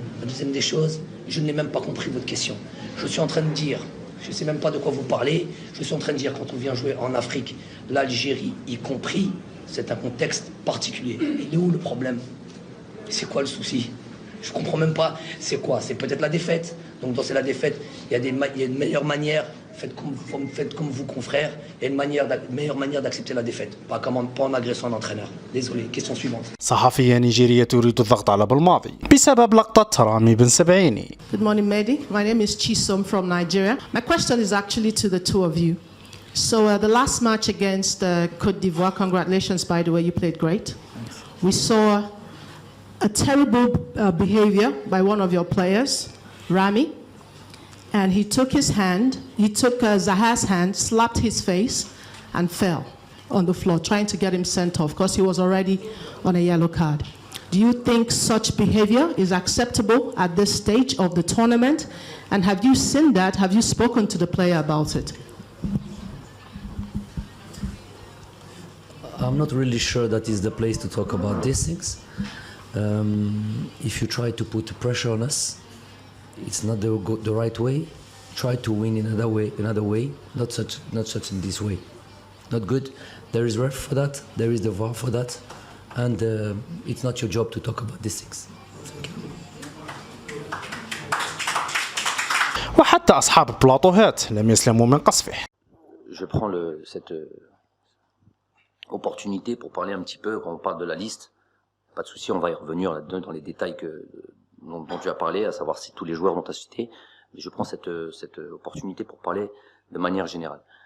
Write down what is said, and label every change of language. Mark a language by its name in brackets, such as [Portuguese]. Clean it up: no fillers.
[French] La deuxième des choses, je n'ai même pas compris votre question. Je suis en train de dire, je ne sais même pas de quoi vous parlez, je suis en train de dire, quand on vient jouer en Afrique, l'Algérie y compris, c'est un contexte particulier. Il est où le problème? C'est quoi le souci? Je ne comprends même pas. C'est quoi? C'est peut-être la défaite. Donc dans la défaite, il y a une meilleure manière. Faites comme vous, confrères. Il y a une meilleure manière d'accepter la défaite. Pas en agressant un entraîneur. Désolé. Question suivante. [Arabic] صحفية نيجيرية تريد الضغط على بالماضي بسبب لقطة رامي بن سبعيني. [English] Good morning, Mehdi. My name is Chisom from Nigeria. My question is actually to the two of you. So the last match against Côte d'Ivoire, congratulations, by the way, you played great. We saw a terrible behavior by one of your players, Rami, and he took Zaha's hand, slapped his face, and fell on the floor, trying to get him sent off because he was already on a yellow card. Do you think such behavior is acceptable at this stage of the tournament? And have you seen that? Have you spoken to the player about it? I'm not really sure that is the place to talk about these things. If you try to put pressure on us, it's not the right way. Try to win in another way, not such in this way. Not good. There is ref for that. There is the VAR for that, and it's not your job to talk about these things. Thank you. [Arabic] وحتى أصحاب بلاطوهات لم يسلموا من قصفه. [French] Je prends cette opportunité pour parler un petit peu, quand on parle de la liste, pas de souci, on va y revenir là-dedans dans les détails dont tu as parlé, à savoir si tous les joueurs dont tu as cité, mais je prends cette opportunité pour parler de manière générale.